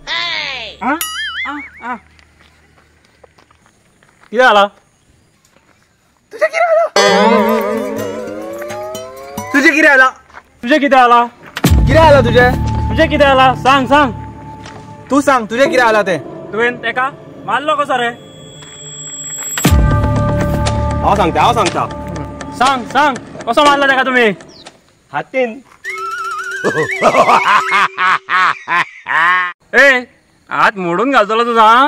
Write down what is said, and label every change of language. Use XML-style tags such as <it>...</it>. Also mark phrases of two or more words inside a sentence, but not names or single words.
<mr>किती आला तुझे किती आला? तुझे किती आला किती आला तुझे? तुझे किती आला सांग सांग. तू सांग तुझे किती आला ते.</mr> <kok>तुवें तेका मारलो कसो रे. हांव सांगता. सांग सांग कसो मारला तेका तुम्ही. हातीन. ए हात मोडून घालतलो तुझा.</kok>